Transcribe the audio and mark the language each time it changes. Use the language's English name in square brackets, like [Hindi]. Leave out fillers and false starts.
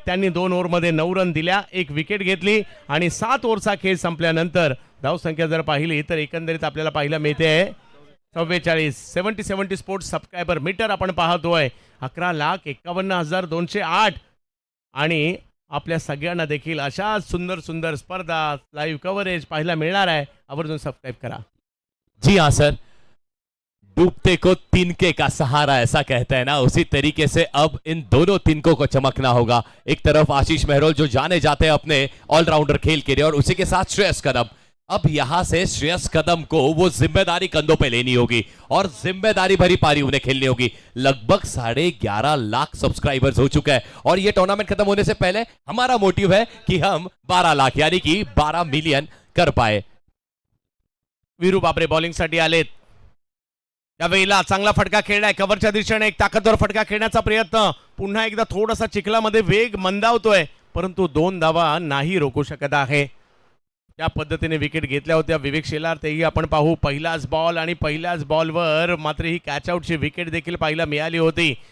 [Marathi] त्यांनी 2 ओव्हरमध्ये 9 रन दिल्या, 1 विकेट घेतली आणि 7 ओव्हरचा खेळ संपल्यानंतर धावसंख्या जर पाहिली तर एकंदरीत आपल्याला पाहायला मिळते 44. 70 स्पोर्ट्स सबस्क्रायबर मीटर आपण पाहतोय. 11,51,208 आणि आपल्या सगळ्यांना देखील अशा सुंदर सुंदर स्पर्धा लाईव्ह कव्हरेज पाहायला मिळणार आहे. आवर्जून सबस्क्राईब करा. [Hindi] जी हाँ सर, डूबते को तिनके का सहारा ऐसा कहते हैं ना, उसी तरीके से अब इन दोनों तिनकों को चमकना होगा. एक तरफ आशीष मेहरोल जो जाने जाते हैं अपने ऑलराउंडर खेल के लिए, और उसी के साथ श्रेयस कदम. अब यहां से श्रेयस कदम को वो जिम्मेदारी कंधों पे लेनी होगी और जिम्मेदारी भरी पारी उन्हें खेलनी होगी. लगभग 11.5 लाख सब्सक्राइबर्स हो चुका है और ये टूर्नामेंट खत्म होने से पहले हमारा मोटिव है कि हम 12 लाख यानी कि 12 मिलियन कर पाए. [Marathi] वीरू बापरे बॉलिंगसाठी आलेत. यावेळेला चांगला फटका खेळलाय कव्हरच्या दिशेने, एक ताकदवर फटका खेळण्याचा प्रयत्न. पुन्हा एकदा थोडासा चिखलामध्ये वेग मंदावतोय परंतु 2 धावा नाही रोखू शकत आहे. त्या पद्धतीने विकेट घेतल्या होत्या विवेक शेलार, तेही आपण पाहू. पहिलाच बॉल आणि पहिल्याच बॉलवर मात्र ही कॅच आउटची विकेट देखील पाहायला मिळाली होती.